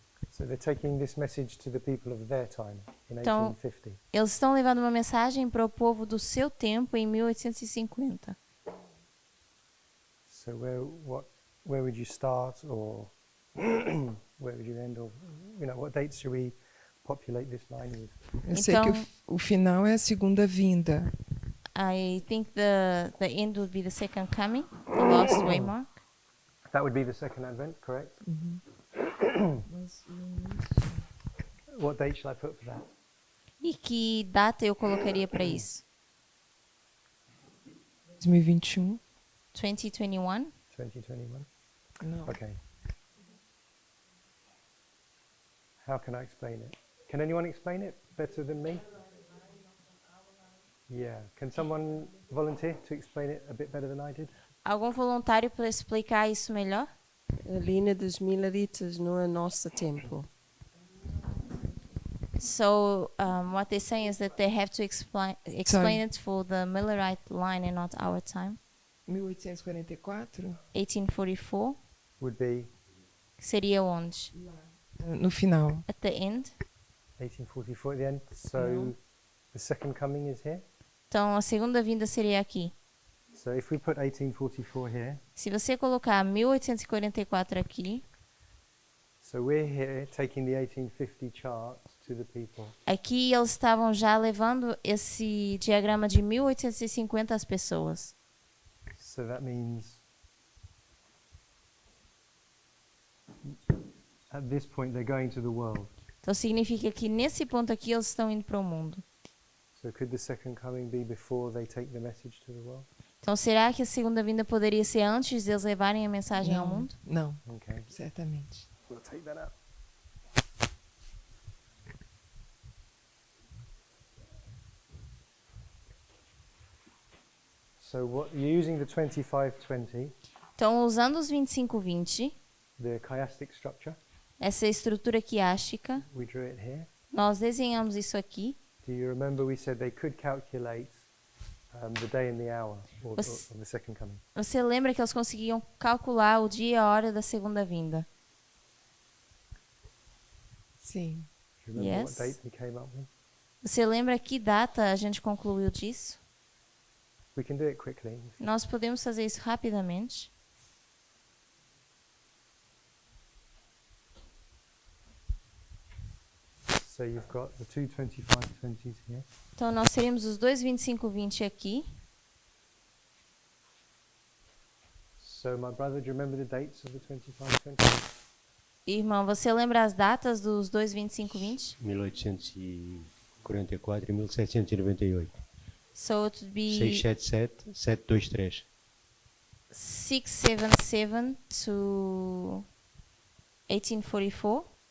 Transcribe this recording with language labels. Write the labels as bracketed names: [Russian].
[English] So they're taking this message to the people of their time in [Portuguese] Então, [English] 1850. [Portuguese] eles estão levando uma mensagem para o povo do seu tempo em 1850. [English] So where would you start, or where would you end, or what dates should we populate this line with? [Portuguese] Eu sei que Então- o final é a segunda vinda. [English] I think the end would be the second coming, the last waymark. That would be the second advent, correct? What date shall I put for that? [Portuguese] E que data eu colocaria para isso? 2021. 2021? 2021? Não. [English] Okay. How can I explain it? Can anyone explain it better than me? Yeah. Can someone volunteer to explain it a bit better than I did? [Portuguese] Algum voluntário para explicar isso melhor? A linha dos mileritas no é nosso tempo. [English] So what they're saying is that they have to explain it for the Millerite line and not our time. 1844, 1844 Would be [Portuguese] seria onde? no final. [English] At the end. 1844 at the end. So the second coming is here. [Portuguese] Então a segunda vinda seria aqui. [English] So if we put 1844 here, [Portuguese] Se você colocar 1844 aqui, [English] so we're here taking the 1850 chart to the people. [Portuguese] aqui eles estavam já levando esse diagrama de 1850 às pessoas. [English] So that means at this point they're going to the world. [Portuguese] Então significa que nesse ponto aqui eles estão indo para o mundo. [English] So could the second coming be before they take the message to the world? [Portuguese] Então será que a segunda vinda poderia ser antes de eles levarem a mensagem ao mundo? Não, [English] Okay. [Portuguese] certamente. [English] We'll take that out. So what you're using the 2520, [Portuguese] Então usando os 2520, [English] the chiastic structure, [Portuguese] essa estrutura quiástica, [English] we drew it here. [Portuguese] nós desenhamos isso aqui. [English] Do you remember we said they could calculate the day and the hour of the second coming? [Portuguese] Você lembra que eles conseguiam calcular o dia e a hora da segunda vinda? Sim. [English] Do you remember Yes. what date we came up with? [Portuguese] Você lembra que data a gente concluiu disso? [English] We can do it quickly. [Portuguese] Nós podemos fazer isso rapidamente. [English] So you've got the two 2520s here. [Portuguese] Então nós teríamos os dois 2520 aqui. [English] So my brother, do you remember the dates of the 2520s? [Portuguese] Irmão, você lembra as datas dos dois 2520? 1840. 44 e 1798. [English] So it would be 677, 723. 677 to 1844,